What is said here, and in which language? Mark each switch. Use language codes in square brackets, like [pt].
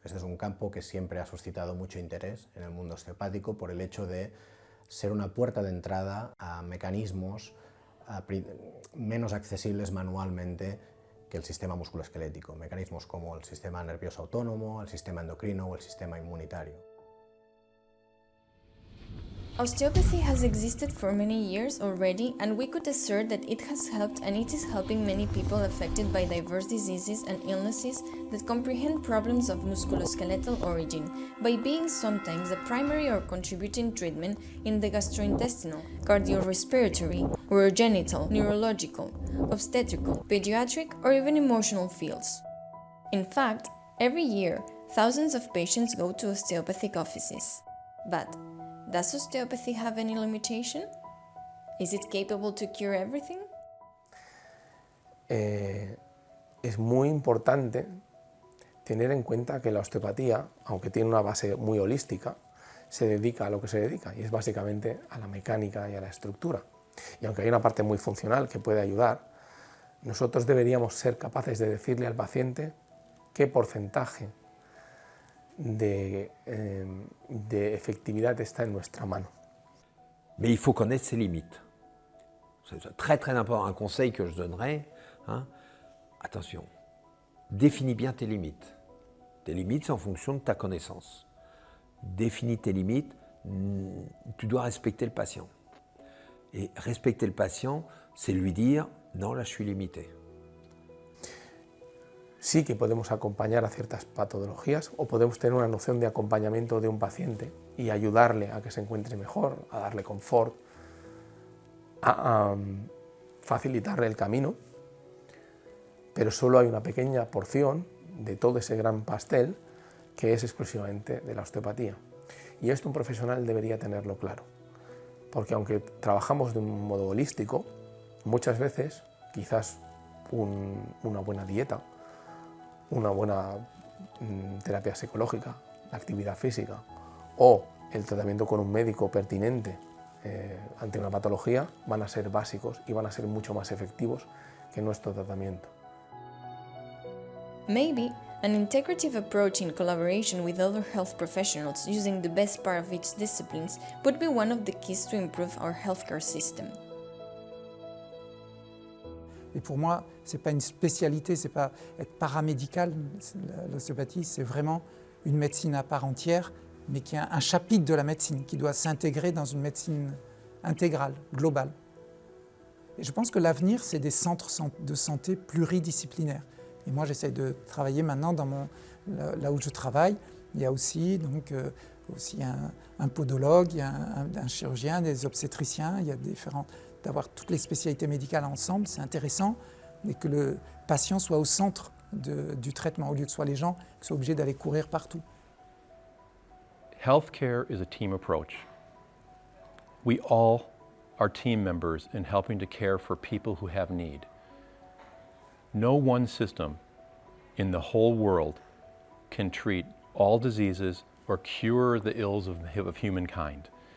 [es] Este es un campo que siempre ha suscitado mucho interés en el mundo osteopático por el hecho de ser una puerta de entrada a mecanismos menos accesibles manualmente que el sistema musculoesquelético, mecanismos como el sistema nervioso autónomo, el sistema endocrino o el sistema inmunitario. [en] Osteopathy has existed for many years already, and we could assert that it has helped and it is helping many people affected by diverse diseases and illnesses that comprehend problems of musculoskeletal origin, by being sometimes a primary or contributing treatment in the gastrointestinal, cardiorespiratory, urogenital, neurological, obstetrical, pediatric, or even emotional fields. In fact, every year, thousands of patients go to osteopathic offices. But does osteopathy have any limitation? Is it capable to cure everything? [es] Es muy importante tener en cuenta que la osteopatía, aunque tiene una base muy holística, se dedica a lo que se dedica, y es básicamente a la mecánica y a la estructura. Y aunque hay una parte muy funcional que puede ayudar, nosotros deberíamos ser capaces de decirle al paciente qué porcentaje de efectividad está en nuestra mano. [fr] Mais il faut connaître ses limites. C'est très très important. Un conseil que je donnerais, attention, définis bien tes limites. Tes limites, c'est en fonction de ta connaissance. Définis tes limites, tu dois respecter le patient. Et respecter le patient, c'est lui dire, non, là je suis limité. [es] Sí que podemos acompañar a ciertas patologías o podemos tener una noción de acompañamiento de un paciente y ayudarle a que se encuentre mejor, a darle confort, a facilitarle el camino, pero solo hay una pequeña porción de todo ese gran pastel que es exclusivamente de la osteopatía. Y esto un profesional debería tenerlo claro, porque aunque trabajamos de un modo holístico, muchas veces quizás una buena dieta, una buena terapia psicológica, la actividad física o el tratamiento con un médico pertinente ante una patología van a ser básicos y van a ser mucho más efectivos que nuestro tratamiento. [en] Maybe An integrative approach in collaboration with other health professionals using the best part of each discipline would be one of the keys to improve our healthcare system. [fr] Et pour moi, ce n'est pas une spécialité, ce n'est pas être paramédical. L'ostéopathie, c'est vraiment une médecine à part entière, mais qui est un chapitre de la médecine, qui doit s'intégrer dans une médecine intégrale, globale. Et je pense que l'avenir, c'est des centres de santé pluridisciplinaires. Et moi, j'essaie de travailler maintenant là où je travaille. Il y a aussi, aussi un podologue, il y a un chirurgien, des obstétriciens, il y a d'avoir toutes les spécialités médicales ensemble, c'est intéressant, et que le patient soit au centre du traitement, au lieu que ce soit les gens qui soient obligés d'aller courir partout. [en] Healthcare is a team approach. We all are team members in helping to care for people who have need. No one system in the whole world can treat all diseases or cure the ills of humankind.